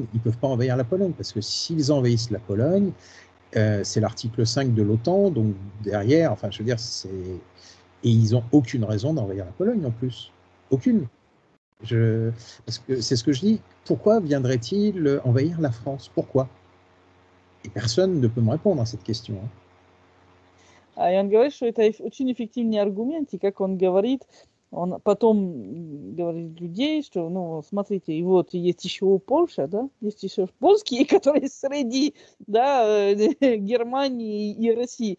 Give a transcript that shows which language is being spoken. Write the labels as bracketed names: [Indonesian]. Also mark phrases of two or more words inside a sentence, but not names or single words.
[French] Ils ne peuvent pas envahir la Pologne, parce que s'ils envahissent la Pologne, c'est l'article 5 de l'OTAN, donc derrière, enfin je veux dire, et ils n'ont aucune raison d'envahir la Pologne en plus. Aucune. Parce que c'est ce que je dis, pourquoi viendrait-il envahir la France? Pourquoi? Et personne ne peut me répondre à cette question. [Russian] И он говорит, что это очень эффективный аргумент, и как он говорит, он потом говорит людей, что, ну, смотрите, и вот есть еще Польша, да, есть еще польские, которые среди, да, Германии и России.